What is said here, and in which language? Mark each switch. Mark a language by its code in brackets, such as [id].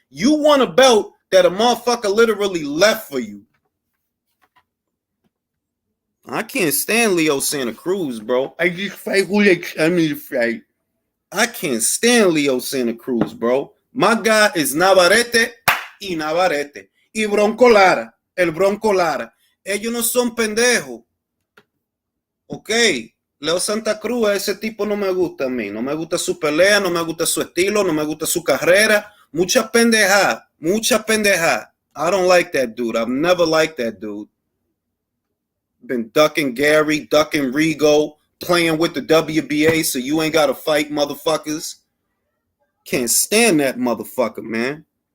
[en] You want a belt that a motherfucker literally left for you. I can't stand Leo Santa Cruz, bro. I just fight who they tell me to fight. I can't stand Leo Santa Cruz, bro. My guy is Navarrete y Navarrete. Y Bronco Lara. [es] El Bronco Lara. Ellos no son pendejos. Ok. Leo Santa Cruz, ese tipo no me gusta a mí. No me gusta su pelea, no me gusta su estilo, no me gusta su carrera. Mucha pendeja, mucha pendeja. I don't like that dude. [en] I've never liked that dude. Been ducking Gary, ducking Rigo, playing with the WBA so you ain't got to fight motherfuckers. Can't stand that motherfucker, man.